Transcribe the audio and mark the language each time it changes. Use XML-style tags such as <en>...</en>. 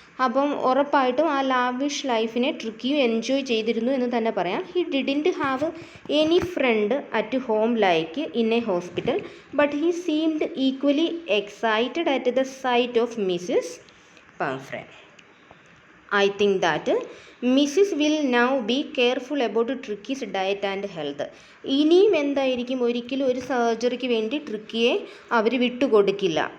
<ml>അപ്പം ഉറപ്പായിട്ടും ആ ലാവിഷ് ലൈഫിനെ ട്രിക്കിയും എൻജോയ് ചെയ്തിരുന്നു എന്ന് തന്നെ പറയാം.</ml> <en>He didn't have any friend at home like in a hospital but he seemed equally excited at the sight of Mrs Pomfrey. I think that Mrs. will now be careful about Tricky's diet and health.</en> <ml>ഇനിയും എന്തായിരിക്കും, ഒരിക്കലും ഒരു സർജറിക്ക് വേണ്ടി ട്രിക്കിയെ അവർ വിട്ടുകൊടുക്കില്ല.</ml>